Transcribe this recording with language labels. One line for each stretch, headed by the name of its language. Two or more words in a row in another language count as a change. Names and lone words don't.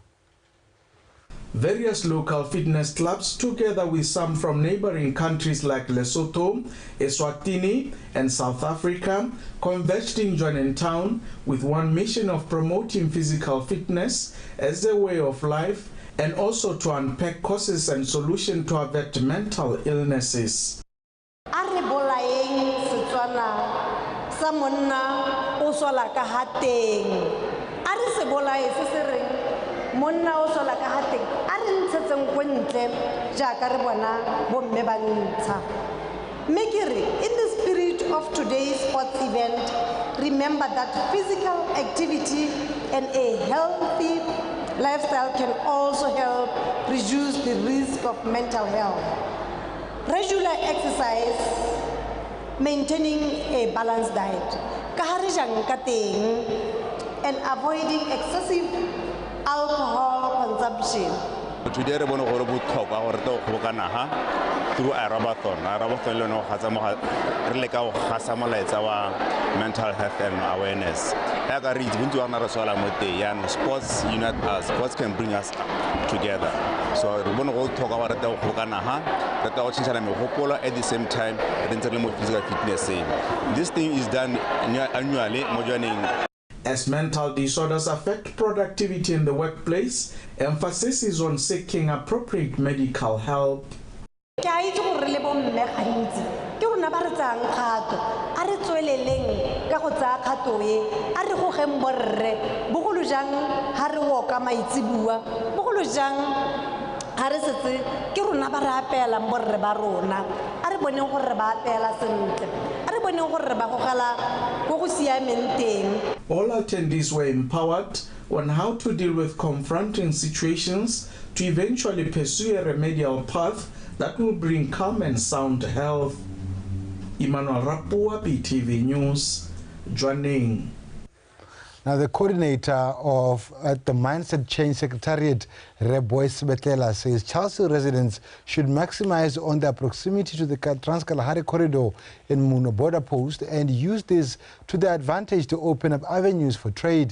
English: Various local fitness clubs, together with some from neighboring countries like Lesotho, Eswatini, and South Africa, converged in Jwaneng town with one mission of promoting physical fitness as a way of life and also to unpack causes and solutions to avert mental illnesses.
Tswana: Monna o sola ka hateng a re ntshetseng go ntle jaaka re bona bomme ba ntsha mme ke re
English: in the spirit of today's sports event, remember that physical activity and a healthy lifestyle can also help reduce the risk of mental health. Regular exercise, maintaining a balanced diet,
Tswana: ka ha re jang ka teng,
English: and avoiding excessive alcohol consumption. Today, we want to talk about through Arabathon. Arabathon, you know, has a mental health and awareness. Sports unite us. Sports can bring us together. So we want to talk about at the same time, physical fitness. This thing is done annually. As mental disorders affect productivity in the workplace, emphasis is on seeking appropriate medical help.
Tswana: Ha re setse ke rona ba re apela borre ba rona a re boneng gore ba apela sentle a re boneng gore ba gogela go go siameng teng.
English: All attendees were empowered on how to deal with confronting situations to eventually pursue a remedial path that will bring calm and sound health. Emmanuel Rapua, BTV News, Jwaneng. Now, the coordinator of the Mindset Change Secretariat, Boyce Betlela, says Chelsea residents should maximize on their proximity to the Trans-Kalahari corridor in Muno border post and use this to their advantage to open up avenues for trade.